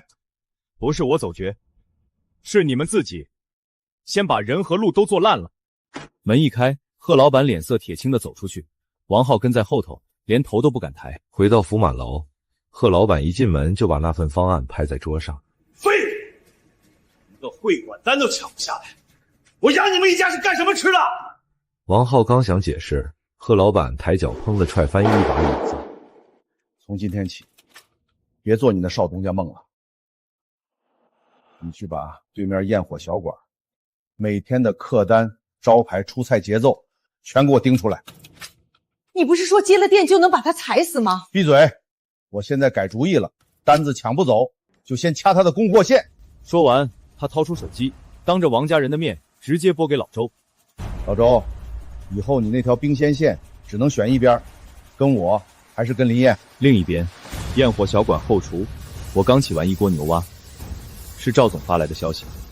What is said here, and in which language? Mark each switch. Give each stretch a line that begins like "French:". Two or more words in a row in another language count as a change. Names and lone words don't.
Chinese: 不是我走絕，是你們自己先把人和路都做爛了。門一開，賀老板臉色鐵青的走出去，王浩跟在後頭，連頭都不敢抬。回到福滿樓，賀老板一進門就把那份方案拍在桌上。廢物！一個會館單都搶不下來，我養你們一家是幹什麼吃的？王浩剛想解釋，賀老板抬腳砰的踹翻一把椅子。從今天起，別做你那少東家夢了。你去把對面焰火小館每天的客單、招牌、出菜節奏全給我盯出來。你不是說接了店就能把他踩死嗎？閉嘴！我現在改主意了，單子搶不走，就先掐他的供貨線。說完，他掏出手機，當着王家人的面直接撥給老周。老周，以後你那條冰鮮線只能選一邊，跟我還是跟林燕？另一邊，焰火小館後廚，我剛起完一鍋牛蛙，是趙總發來的消息。